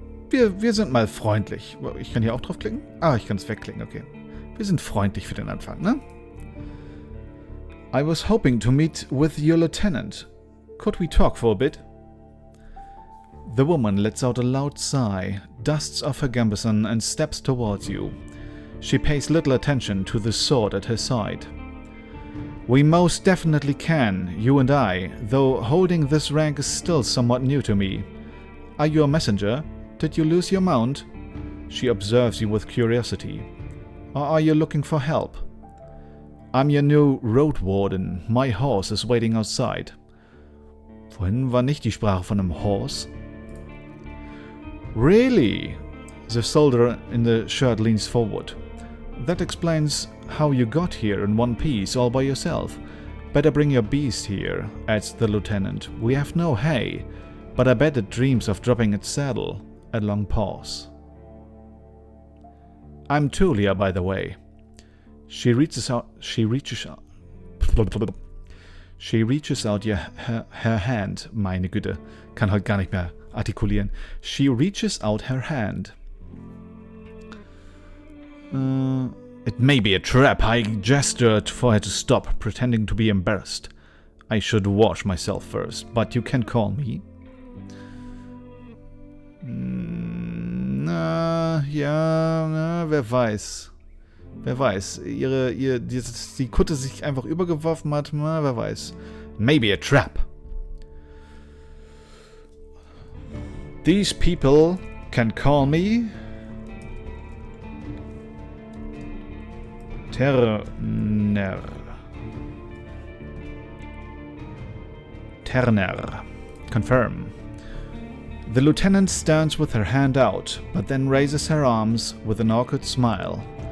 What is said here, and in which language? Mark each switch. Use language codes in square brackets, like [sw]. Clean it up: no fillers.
[de] Wir sind mal freundlich. Ich kann hier auch draufklicken? Ah, ich kann es wegklicken, okay. Wir sind freundlich für den Anfang, ne? [en] I was hoping to meet with your lieutenant. Could we talk for a bit? The woman lets out a loud sigh, dusts off her gambeson and steps towards you. She pays little attention to the sword at her side. We most definitely can, you and I, though holding this rank is still somewhat new to me. Are you a messenger? Did you lose your mount? She observes you with curiosity. Or are you looking for help? I'm your new Roadwarden. My horse is waiting outside. [de] Vorhin war nicht die Sprache von einem Horse. [en] Really? The soldier in the shirt leans forward. That explains how you got here in one piece all by yourself. Better bring your beast here, adds the lieutenant. We have no hay. But I bet it dreams of dropping its saddle. A long pause. I'm Tulia, by the way. She reaches out her hand. [de] Meine Güte, kann heute gar nicht mehr artikulieren. [en] She reaches out her hand. It may be a trap. I gestured for her to stop, pretending to be embarrassed. I should wash myself first, but you can call me. [de] Wer weiß. Wer weiß. Die Kutte sich einfach übergeworfen hat, wer weiß. [en] Maybe a trap. These people can call me Terner. Confirm. The lieutenant stands with her hand out, but then raises her arms with an awkward smile.